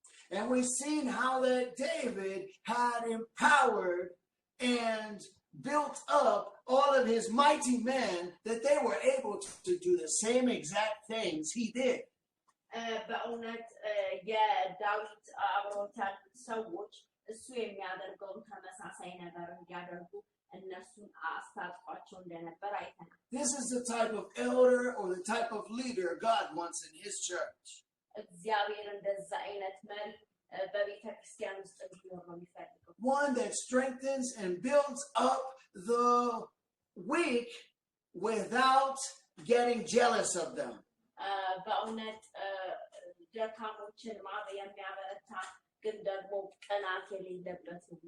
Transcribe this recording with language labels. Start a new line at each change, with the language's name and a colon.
English: and we've seen how that David had empowered and built up all of his mighty men that they were able to do the same exact things he did.
Amharic: በእውነት የዳዊት አብሮት ያሉት ሰዎች እሱ የሚያደርገውን ተመሳሳይ ነገር እንዲያደርጉ እነሱን አስታጥቋቸው እንደነበር አይተናል።
English: This is the type of elder or the type of leader God wants in his church.
Amharic: እግዚአብሔር እንደዛ አይነት መሪ በቤተ ክርስቲያን ውስጥ እንዲኖር ነው የሚፈልገው።
English: One that strengthens and builds up the weak without getting jealous of them.
Amharic: በእውነት ደካሞችን የሚያበረታ ግን ደግሞ ቅናት የሌለበት ነው።